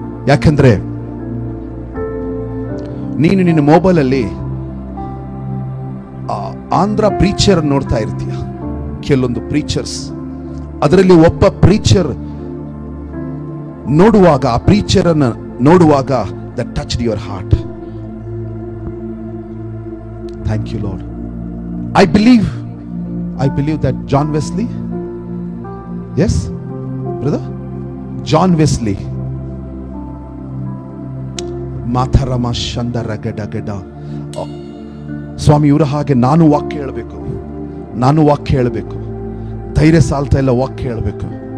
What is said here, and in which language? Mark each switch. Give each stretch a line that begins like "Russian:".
Kannada: ಯಾಕಂದ್ರೆ ನೀನು ನಿನ್ನ ಮೊಬೈಲ್ ಅಲ್ಲಿ ಆಂಧ್ರ ಪ್ರೀಚರ್ ನೋಡ್ತಾ ಇರ್ತೀಯ. ಕೆಲವೊಂದು ಪ್ರೀಚರ್ಸ್, ಅದರಲ್ಲಿ ಒಬ್ಬ ಪ್ರೀಚರ್ ನೋಡುವಾಗ, ಆ ಪ್ರೀಚರ್ ಅನ್ನು ನೋಡುವಾಗ
English: that touched your heart. Thank you Lord. I believe that John Wesley, yes brother, John Wesley, ಮಾಥರಮ ಶಂದರಗಡಗಡ.
Kannada: ಸ್ವಾಮಿ, ಇವರ ಹಾಗೆ ನಾನು ವಾಕ್ಯ ಹೇಳಬೇಕು, ನಾನು ವಾಕ್ಯ ಹೇಳಬೇಕು, ಧೈರ್ಯ ಸಾಲ್ತಾ ಇಲ್ಲ, ವಾಕ್ಯ ಹೇಳಬೇಕು.